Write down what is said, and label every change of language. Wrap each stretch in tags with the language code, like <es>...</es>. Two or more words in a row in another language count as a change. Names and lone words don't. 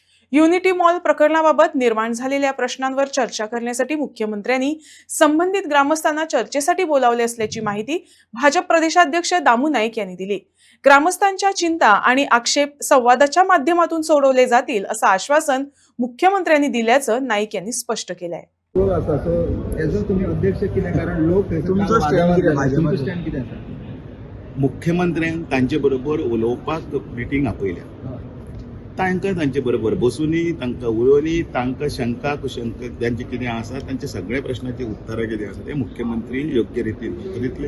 <mr>युनिटी मॉल प्रकरणाबाबत निर्माण झालेल्या प्रश्नांवर चर्चा करण्यासाठी मुख्यमंत्र्यांनी संबंधित ग्रामस्थांना चर्चेसाठी बोलावले असल्याची माहिती भाजप प्रदेशाध्यक्ष दामू नाईक यांनी दिली। ग्रामस्थांच्या चिंता आणि आक्षेप संवादाच्या माध्यमातून सोडवले जातील असं आश्वासन मुख्यमंत्र्यांनी दिल्याचं नाईक यांनी स्पष्ट केलंय।</mr> <kok>मुख्यमंत्र्यांक तांचे बरोबर उलोवपाक मिटींग आपयल्या, तांकां तांचे बरोबर बसूनी तांकां उलोवनी तांकां शंका कुशंका ज्यांचे कितें आसा तांचे सगळे प्रश्नांची उत्तरां कितें आसा ते मुख्यमंत्री योग्य रितीन दितले।</kok>